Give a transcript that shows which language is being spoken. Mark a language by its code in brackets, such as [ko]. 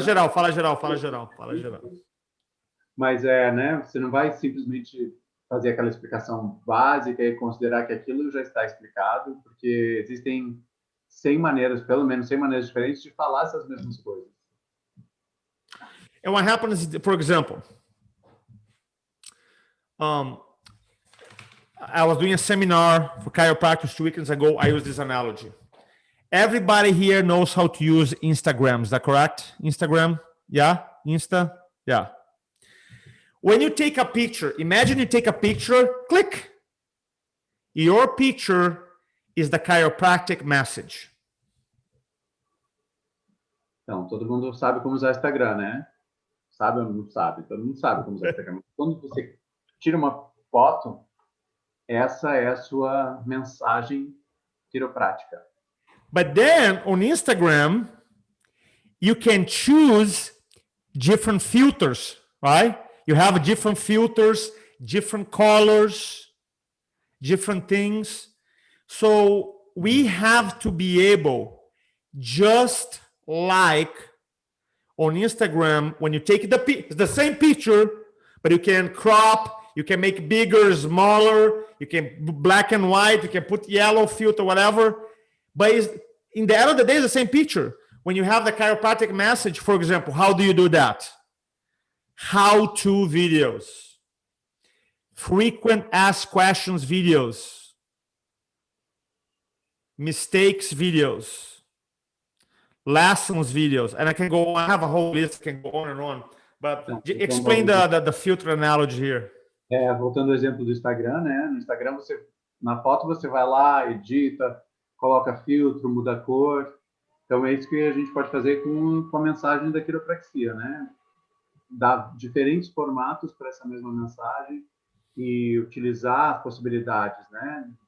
[pt] termos. geral. Mas né? Você não vai simplesmente fazer aquela explicação básica e considerar que aquilo já está explicado, porque existem 100 maneiras, pelo menos 100 maneiras diferentes de falar essas mesmas coisas. [en] And what happens, for example, I was doing a seminar for chiropractors 2 weekends ago. I used this analogy. Everybody here knows how to use Instagram. Is that correct? Instagram? Yeah? Insta? Yeah. When you take a picture, imagine you take a picture, click. Your picture is the chiropractic message. [pt] Então, todo mundo sabe como usar Instagram, né? Sabe ou não sabe? Todo mundo sabe como usar Instagram. Quando você tira uma foto, essa é a sua mensagem quiroprática. [en] But then on Instagram, you can choose different filters, right? You have different filters, different colors, different things. So we have to be able, just like on Instagram, when you take it's the same picture, but you can crop, you can make bigger, smaller, you can black and white, you can put yellow filter, whatever. But in the end of the day, it's the same picture. When you have the chiropractic message, for example, how do you do that? How-to videos, frequent asked questions videos, mistakes videos, lessons videos, and I can go on. I have a whole list, I can go on and on. But explain the filter analogy here. [pt] Voltando ao exemplo do Instagram, né? No Instagram, na foto você vai lá, edita, coloca filtro, muda a cor. Então, é isso que a gente pode fazer com a mensagem da quiropraxia, né? Dar diferentes formatos para essa mesma mensagem e utilizar as possibilidades, né?